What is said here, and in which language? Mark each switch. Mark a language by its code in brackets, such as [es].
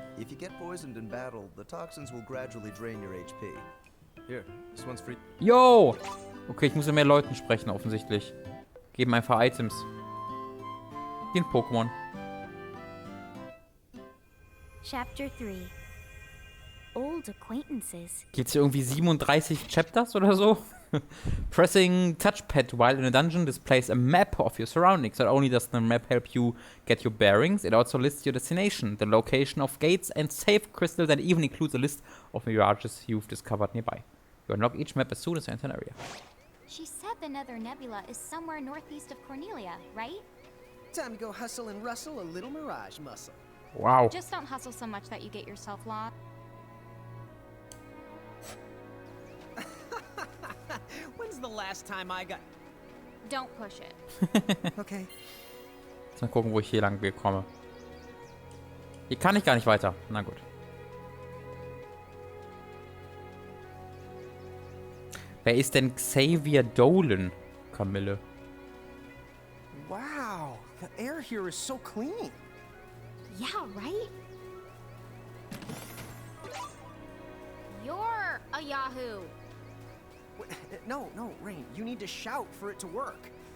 [en] If you get poisoned in battle, the toxins will gradually drain your HP. Here, this one's free. Yo! [de] Okay, ich muss mit mehr Leuten sprechen, offensichtlich. Geben einfach Items. Wie ein Pokémon. [en] Chapter 3. Old acquaintances. [de] Gibt's hier irgendwie 37 Chapters oder so? [en] Pressing touchpad while in a dungeon displays a map of your surroundings. Not only does the map help you get your bearings, it also lists your destination, the location of gates and save crystals, and even includes a list of mirages you've discovered nearby. You unlock each map as soon as you enter an area. She said the Nether Nebula is somewhere northeast of Cornelia, right? Time to go hustle and rustle a little mirage muscle. Wow. Just don't hustle so much that you get yourself lost. When's the last time I got... Don't push it. Okay. [de] Jetzt mal gucken, wo ich hier lang komme. Hier kann ich gar nicht weiter. Na gut. Wer ist denn Xavier Dolan, Camille? [en] Wow, the air here is so clean. Yeah, right? You're a Yahoo. No, Rain. You need to shout for it to work.